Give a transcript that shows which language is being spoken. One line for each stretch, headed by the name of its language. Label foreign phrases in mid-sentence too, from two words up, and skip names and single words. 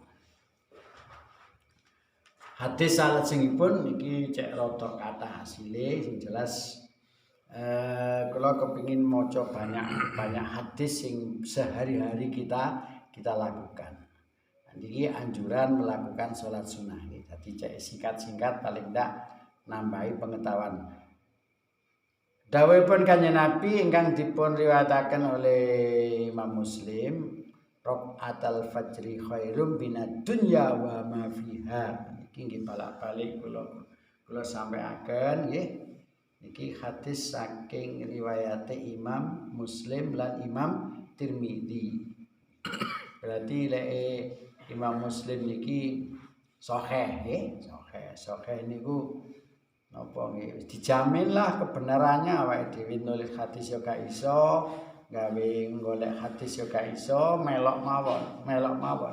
Javanese: Hadis salajengipun niki cek rada kathah hasile sing jelas kula kepengin maca banyak hadis sing sehari-hari
Indonesian: kita lakukan. Niki anjuran melakukan salat sunah.
Javanese: Jadi cek singkat-singkat paling ndak nambahi pengetahuan. Dawuhipun Kanjeng Nabi ingkang dipun riwayataken oleh Imam Muslim,
Arabic: ركعتا الفجر خير من الدنيا وما فيها.
Javanese: Iki nggih balak-balik kula kula sampaiaken nggih niki hadis saking riwayate Imam Muslim lan Imam Tirmidzi. Berarti lek Imam Muslim niki sahih nggih, sahih niku napa nggih
Indonesian: dijamin lah kebenarannya
Javanese: awake dhewe nulis hadis yo gak iso, gawe golek hadis yo gak iso, melok mawon.